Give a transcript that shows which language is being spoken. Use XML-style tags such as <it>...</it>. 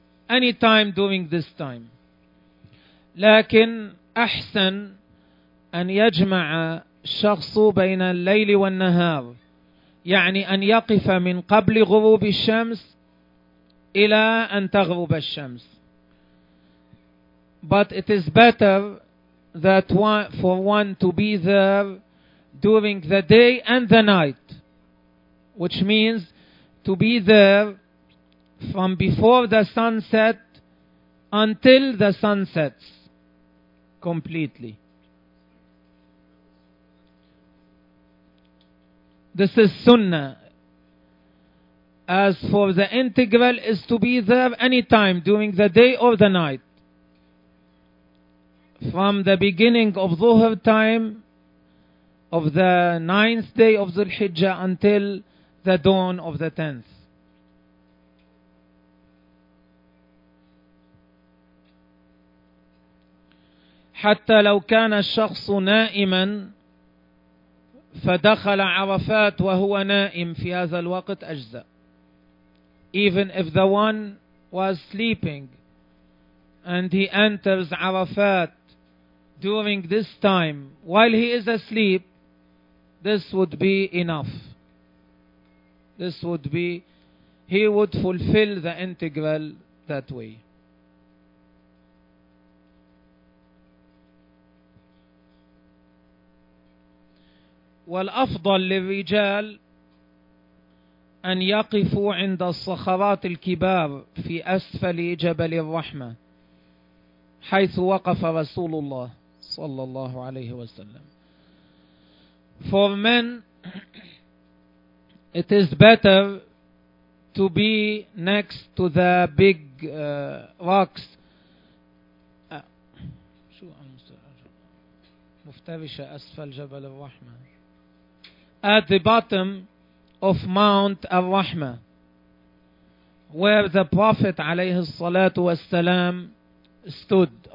<en>Any time during this time.</en> <ar>لكن أحسن أن يجمع الشخص بين الليل والنهار، يعني أن يقف من قبل غروب الشمس إلى أن تغرب الشمس.</ar> <en>But it is better that one, for one to be there during the day and the night, which means to be there from before the sunset until the sun sets completely. This is sunnah. As for the integral, is to be there any time during the day or the night, from the beginning of dhuhr time of the ninth day of Dhul-Hijjah until the dawn of the tenth.</en> <ar>حتى لو كان الشخص نائما فدخل عرفات وهو نائم في هذا الوقت أجزاء.</ar> <en>Even if the one was sleeping and he enters Arafat during this time while he is asleep, this would be enough. This would be, he would fulfill the integral that way.</en> <ar>والأفضل للرجال أن يقفوا عند الصخرات الكبار في أسفل جبل الرحمة، حيث وقف رسول الله صلى الله عليه وسلم.</ar> <en>For men, it is better to be next to the big rocks.</en> <ar>شو مفترشة أسفل جبل الرحمة.</ar> <en>At the bottom of Mount Ar-Rahma, where the Prophet</en> <ar>عليه الصلاة والسلام</ar> <en>stood.</en>